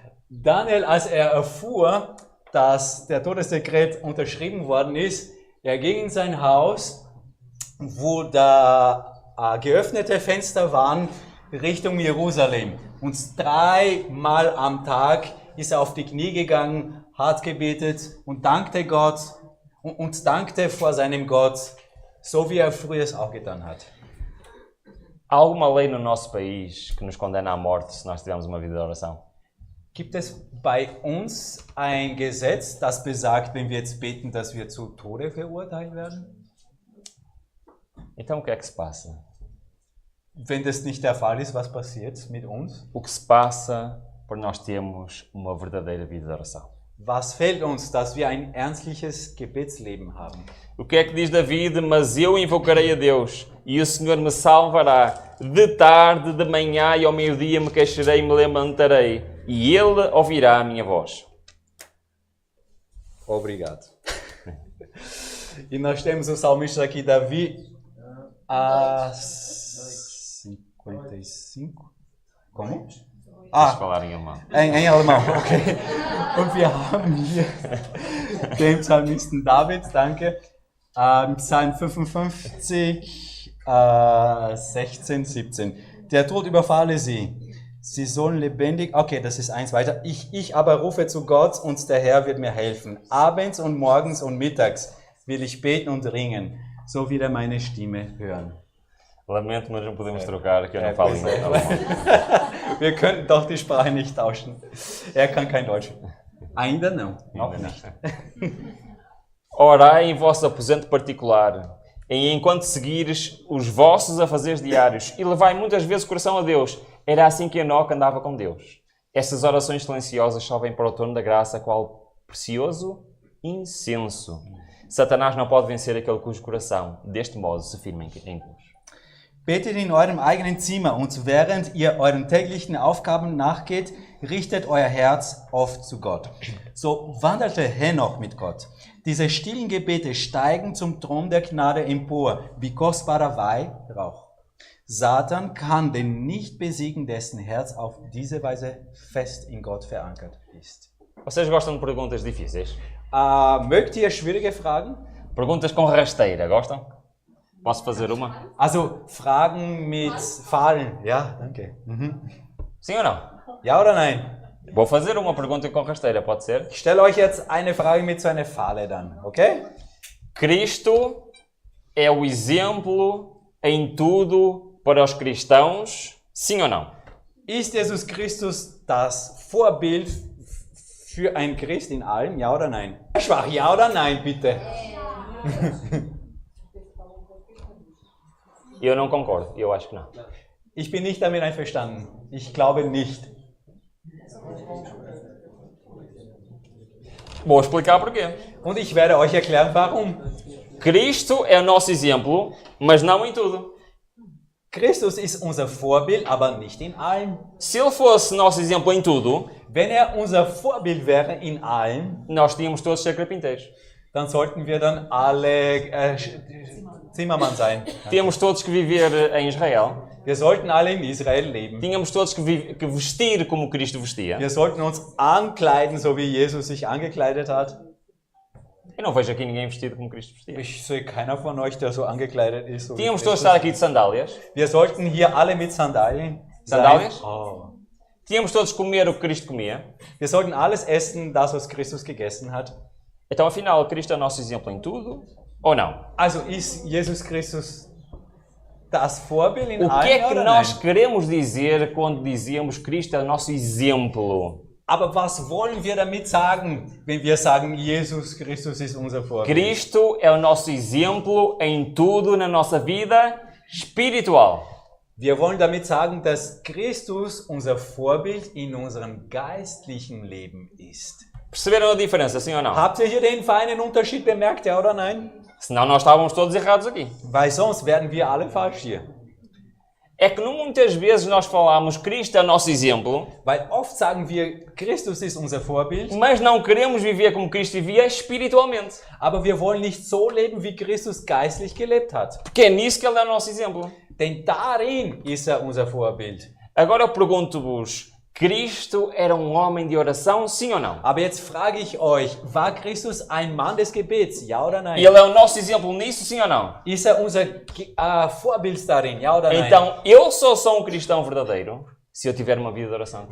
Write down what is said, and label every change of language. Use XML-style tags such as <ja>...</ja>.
<de>Daniel, als erfuhr, dass der Todesdekret unterschrieben worden ist, ging in sein Haus, wo da geöffnete Fenster waren Richtung Jerusalem. Und 3-mal am Tag ist er auf die Knie gegangen, hat gebetet und dankte Gott und dankte vor seinem Gott, so wie er früher es auch getan hat.</de> <pt>Há alguma lei no nosso país que nos condena à morte se nós tivermos uma vida de oração?</pt> <de>Gibt es bei uns ein Gesetz, das besagt, wenn wir jetzt beten, dass wir zu Tode verurteilt werden?</de> <pt>Então o que é que se passa?</pt> <de>Wenn das nicht der Fall ist, was passiert mit uns?</de> <pt>O que se passa por nós termos uma verdadeira vida de oração?</pt> <de>Was fehlt uns, dass wir ein ernstliches Gebetsleben haben?</de> <pt>O que é que diz David? Mas eu invocarei a Deus e o Senhor me salvará. De tarde, de manhã e ao meio-dia me queixarei e me levantarei e Ele ouvirá a minha voz. Obrigado. E nós temos o salmista aqui, Davi, a 55. Como? Deixa falar em alemão. Em alemão, okay.</pt> <de>Und wir haben hier den Psalmisten David, danke, Psalm 55, 16, 17. Der Tod überfalle sie. Sie sollen lebendig, okay, das ist eins weiter. Ich aber rufe zu Gott und der Herr wird mir helfen. Abends und morgens und mittags will ich beten und ringen, so wird er meine Stimme hören.</de> <pt>Lamento, mas não podemos trocar, que eu não falo em alemão.</pt> <de>Wir könnten doch die Sprache nicht tauschen. Er kann kein Deutsch.</de> <pt>Ainda não.</pt> <de>Noch nicht.</de> <pt>Orai em vosso aposento particular, e enquanto seguires os vossos afazeres diários, e levai muitas vezes o coração a Deus. Era assim que Enoque andava com Deus. Estas orações silenciosas sobem para o trono da graça, qual precioso incenso. Satanás não pode vencer aquele cujo coração, deste modo, se firma em Deus.</pt> <de>Betet in eurem eigenen Zimmer und während ihr euren täglichen Aufgaben nachgeht, richtet euer Herz oft zu Gott. So wandelte Henoch mit Gott. Diese stillen Gebete steigen zum Thron der Gnade empor, wie kostbarer Weihrauch. Satan kann den nicht besiegen, dessen Herz auf diese Weise fest in Gott verankert ist.</de> <pt>Vocês gostam de perguntas difíceis?</pt> <de>Mögt ihr schwierige Fragen?</de> <pt>Perguntas com rasteira, gostam? Posso fazer uma?</pt> <de>Also Fragen mit Fallen. Ja, danke.</de> <pt>Sim ou não?</pt> <de>Ja oder nein?</de> <pt>Vou fazer uma pergunta com rasteira, pode ser?</pt> <de>Ich stelle euch jetzt eine Frage mit so einer Falle dann, okay?</de> <pt>Cristo é o exemplo em tudo para os cristãos, sim ou não?</pt> <de>Ist Jesus Christus das Vorbild für einen Christ in allem, ja oder nein? Schwach, ja oder nein, bitte?</de> <pt>Eu não concordo, eu acho que não.</pt> <de>Ich bin nicht damit einverstanden. Ich glaube nicht.</de> <pt>Vou explicar porquê.</pt> <de>Und ich werde euch erklären, warum.</de> <pt>Cristo é o nosso exemplo, mas não em tudo.</pt> <de>Christus ist unser Vorbild, aber nicht in allem.</de> <pt>Se ele fosse nosso exemplo em tudo,</pt> <de>Wenn er unser Vorbild wäre in allem,</de> <pt>nós tínhamos todos ser carpinteiros.</pt> <de>dann sollten wir dann alle Zimmermann sein.</de> <pt>Tínhamos todos que viver em Israel.</pt> <de>Wir sollten alle in Israel leben.</de> <pt>Tínhamos todos que vestir como Cristo vestia.</pt> <de>Wir sollten uns ankleiden, so wie Jesus sich angekleidet hat.</de> <pt>Eu não vejo aqui ninguém vestido como Cristo vestia.</pt> <de>Ich sehe keiner von euch, der so angekleidet ist. So wie</de> <pt>Tínhamos todos</pt> <de>Christus.</de> <pt>estar aqui de sandálias.</pt> <de>Wir sollten hier alle mit Sandalien sein.</de> <pt>Sandálias? Oh. Tínhamos todos que comer o que Cristo comia.</pt> <de>Wir sollten alles essen, das was Christus gegessen hat.</de> <pt>Então, afinal, Cristo é o nosso exemplo em tudo? Ou não?</pt> <de>Also ist Jesus Christus das Vorbild in</de> <pt>O que</pt> <de>allem</de> <pt>é que</pt> <de>oder</de> <pt>nós</pt> <de>nein?</de> <pt>queremos dizer quando dizemos Cristo é o nosso exemplo?</pt> <de>Aber was wollen wir damit sagen, wenn wir sagen, Jesus Christus ist unser Vorbild?</de> <pt>Cristo é o nosso exemplo em tudo na nossa vida espiritual.</pt> <de>Wir wollen damit sagen, dass Christus unser Vorbild in unserem geistlichen Leben ist.</de> <pt>Perceberam a diferença, sim ou não?</pt> <de>Habt ihr hier den feinen Unterschied bemerkt, ja oder nein?</de> <pt>Senão nós estávamos todos errados aqui.</pt> <de>Weil sonst werden wir alle falsch hier.</de> <pt>É que muitas vezes nós falamos Cristo é o nosso exemplo,</pt> <de>Weil oft sagen wir, Christus ist unser Vorbild,</de> <pt>mas não queremos viver como Cristo vivia espiritualmente.</pt> <de>aber wir wollen nicht so leben, wie Christus geistlich gelebt hat.</de> <pt>Porque é nisso que Ele é o nosso exemplo.</pt> <de>Denn darin ist er unser Vorbild.</de> <pt>Agora eu pergunto-vos, Cristo era um homem de oração, sim ou não?</pt> <de>Aber jetzt frage ich euch, war Christus ein Mann des Gebets, ja oder nein?</de> <pt>E Ele é o nosso exemplo nisso, sim ou não?</pt> <de>Ist er unser Vorbild darin, ja oder nein?</de> <pt>Então, eu só sou um cristão verdadeiro se eu tiver uma vida de oração.</pt>